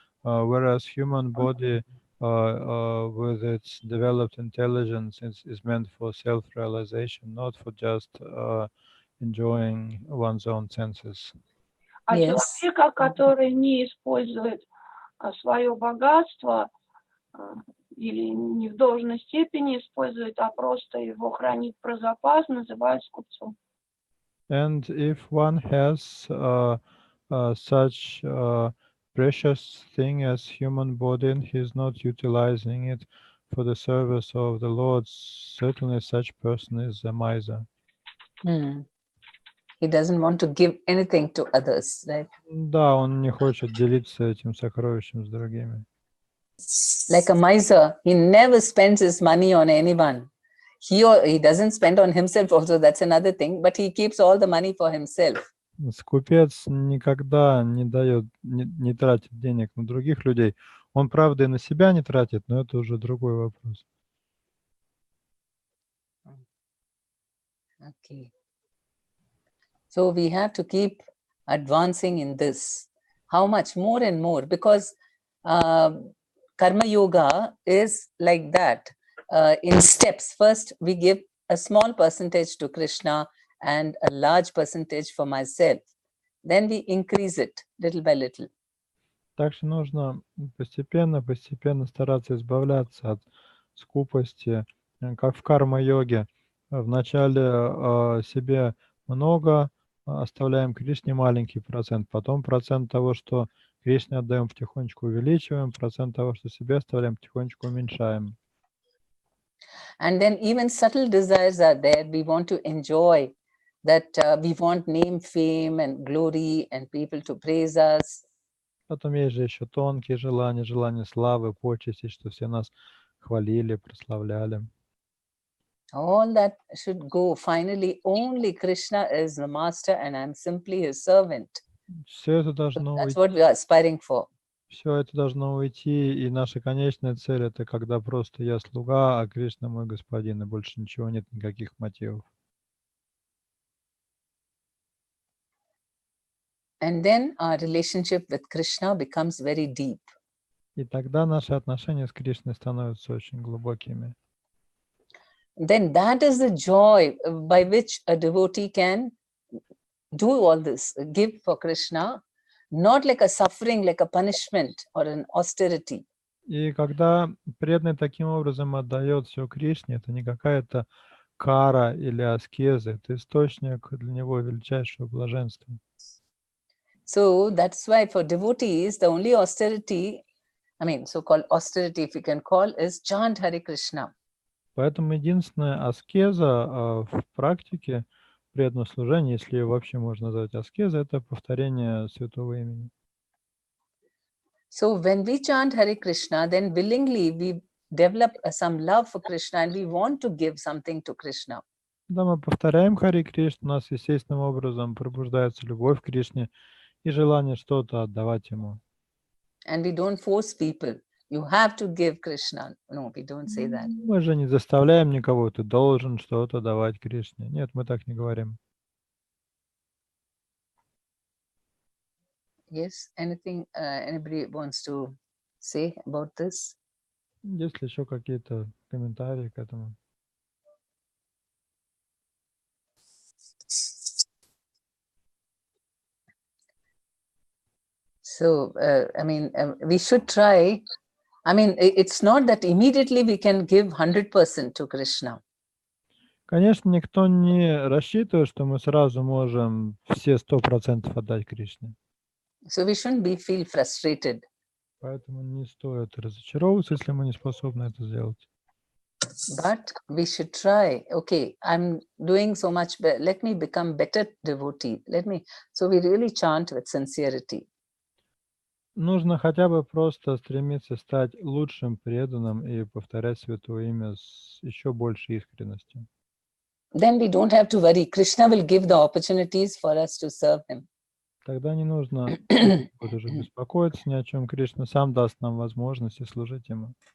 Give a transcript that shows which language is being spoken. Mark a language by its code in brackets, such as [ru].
[en] Whereas human body, with its developed intelligence, is meant for self-realization, not for just enjoying one's own senses. А Yes. [ru] человека, который не использует свое богатство или не в должной степени использует, а просто его хранит про запас, называют скупцом. [en] And if one has such precious thing as human body and he is not utilizing it for the service of the Lord, certainly such person is a miser. He doesn't want to give anything to others, right? [ru] Да, он не хочет делиться этим сокровищем с другими. [en] Like a miser, he never spends his money on anyone. He doesn't spend on himself also, that's another thing, but he keeps all the money for himself. [ru] Скупец никогда не дает, не тратит денег на других людей. Он, правда, и на себя не тратит, но это уже другой вопрос. [en] Okay. So we have to keep advancing in this. How much more and more? Because Karma Yoga is like that. In steps, first we give a small percentage to Krishna and a large percentage for myself. Then we increase it little by little. [ru] Так что нужно постепенно стараться избавляться от скупости, как в карма-йоге. Вначале себе много, оставляем Кришне маленький процент, потом процент того, что Кришне отдаем, потихонечку увеличиваем, процент того, что себе оставляем, потихонечку уменьшаем. [en] And then even subtle desires are there. We want to enjoy that, we want name, fame and glory and people to praise us. [ru] Потом есть же еще тонкие желания, желания славы, почести, что все нас хвалили, прославляли. [en] All that should go. Finally, only Krishna is the master and I'm simply his servant. [ru] Все это должно [en] That's [ru] уйти. [en] what we are aspiring for. [ru] Все это должно уйти, и наша конечная цель — это когда просто я слуга, а Кришна мой господин, и больше ничего нет, никаких мотивов. [en] And then our relationship with Krishna becomes very deep. [ru] И тогда наши отношения с Кришной становятся очень глубокими. [en] Then that is the joy by which a devotee can do all this, give for Krishna, not like a suffering, like a punishment or an austerity. [ru] И когда преданный таким образом отдает все Кришне, это не какая-то кара или аскеза, это источник для него величайшего блаженства. [en] So that's why for devotees, the only austerity, I mean, so-called austerity, if you can call, is chant Hare Krishna. [ru] Поэтому единственная аскеза в практике преданного служения, если ее вообще можно назвать аскезой, это повторение святого имени. [en] So when we chant Hare Krishna, then willingly we develop some love for Krishna and we want to give something to Krishna. [ru] Когда мы повторяем Харе Кришну, у нас естественным образом пробуждается любовь к Кришне и желание что-то отдавать Ему. [en] And we don't force people. You have to give Krishna. No, we don't say that. [ru] Мы же не заставляем никого, ты должен что-то давать Кришне. Нет, мы так не говорим. [en] Yes, anything anybody wants to say about this? [ru] Есть ли еще какие-то комментарии к этому? [en] So, I mean, we should try. I mean, it's not that immediately we can give 100% to Krishna. [ru] Конечно, никто не рассчитывает, что мы сразу можем все 100% отдать Кришне. [en] So we shouldn't feel frustrated. [ru] Поэтому не стоит разочаровываться, если мы не способны это сделать. [en] But we should try. Okay, I'm doing so much better. Let me become better devotee. So we really chant with sincerity. [ru] Нужно хотя бы просто стремиться стать лучшим преданным и повторять Святое Имя с еще большей искренностью. [en] Then we don't have to worry. Krishna will give the opportunities for us to serve him. [ru] Тогда не нужно будет уже беспокоиться ни о чем. Кришна сам даст нам возможности служить Ему.